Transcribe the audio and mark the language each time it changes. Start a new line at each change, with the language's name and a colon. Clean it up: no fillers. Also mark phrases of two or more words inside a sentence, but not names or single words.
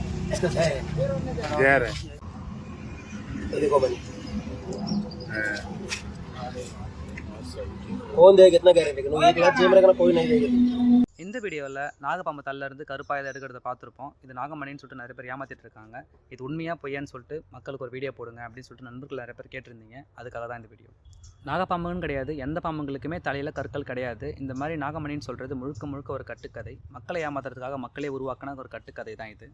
Hindi: इसका जहर है। ये देखो बनी कौन देगा कितना कह रहे लेकिन एक बार जेब में रखना कोई नहीं देगा।
Tamil: இந்த வீடியோவில் நாகப்பாம்பு தள்ளிருந்து கருப்பாயதை எடுக்கிறத பார்த்துருப்போம். இது நாகமணின்னு சொல்லிட்டு நிறைய பேர் ஏமாற்றிட்டு இருக்காங்க. இது உண்மையாக பொய்யான்னு சொல்லிட்டு மக்களுக்கு ஒரு வீடியோ போடுங்க அப்படின்னு சொல்லிட்டு நண்பர்கள் நிறைய பேர் கேட்டிருந்தீங்க. அதுக்காக தான் இந்த வீடியோ. நாகப்பாம்புன்னு கிடையாது, எந்த பாம்புங்களுக்குமே தலையில் கற்கள் கிடையாது. இந்த மாதிரி நாகமணின்னு சொல்கிறது முழுக்க முழுக்க ஒரு கட்டுக்கதை. மக்களை ஏமாத்துறதுக்காக மக்களே உருவாக்கின ஒரு கட்டுக்கதை தான் இது.